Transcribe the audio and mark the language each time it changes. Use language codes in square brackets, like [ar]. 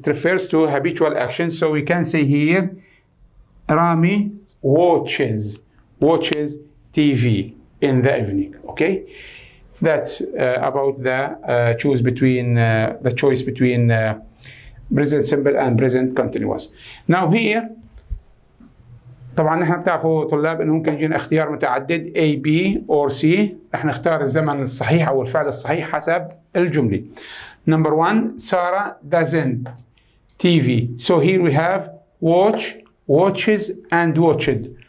[en] It refers to habitual action. So we can say here, Rami watches TV in the evening. Okay, that's about the choice between present simple and present continuous. Now here [ar] طبعا نحن بتعرفوا طلاب انه ممكن يجينا اختيار متعدد A, B or C. رح نختار الزمن الصحيح او الفعل الصحيح حسب الجمله. [en] Number one, Sarah doesn't TV. So here we have watch, watches, and watched.